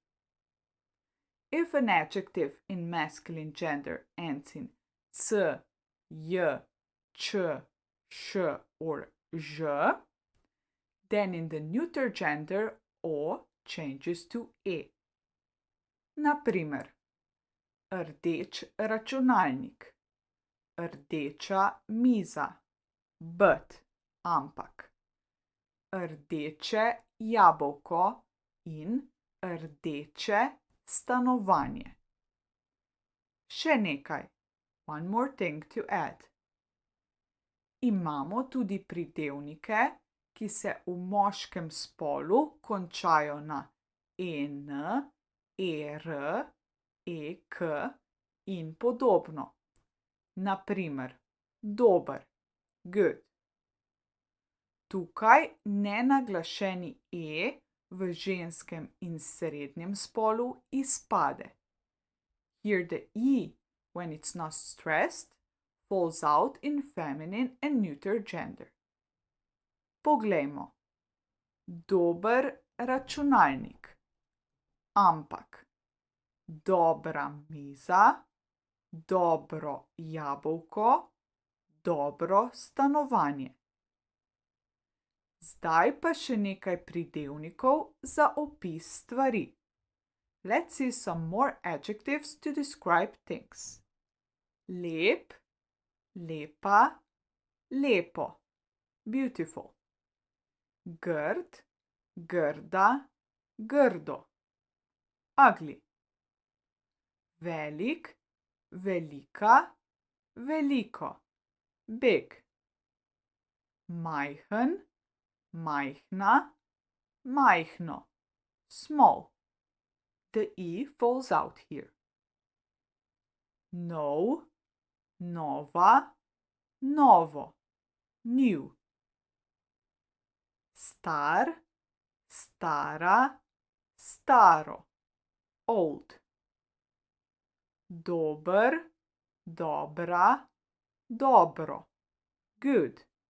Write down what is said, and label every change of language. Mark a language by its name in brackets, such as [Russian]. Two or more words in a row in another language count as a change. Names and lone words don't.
[English] If an adjective in masculine gender ends in c, j, č, š or ž, then in the neuter gender o changes to e. [Slovenian] Na primer, rdeč računalnik, rdeča miza, but, ampak, rdeče jabolko in rdeče stanovanje. Še nekaj. [English] One more thing to add. [Slovenian] Imamo tudi pridevnike, ki se v moškem spolu končajo na en, er, ek in podobno. Na primer, dober, good. Tukaj nenaglašeni e v ženskem in srednjem spolu izpade. [English] Here the e, when it's not stressed, falls out in feminine and neuter gender. [Slovenian] Poglejmo. Dober računalnik, ampak dobra miza, dobro jabolko, dobro stanovanje. Zdaj pa še nekaj pridevnikov za opis stvari. [English] Let's see some more adjectives to describe things. [Slovenian] Lep, lepa, lepo, beautiful. Grd, grda, grdo, ugly. Velik, velika, veliko, big. Majhen, majhna, majhno, small. [English] The e falls out here. [Slovenian] Nov, nova, novo, new. Star, stara, staro, old. Dober, dobra, dobro, good.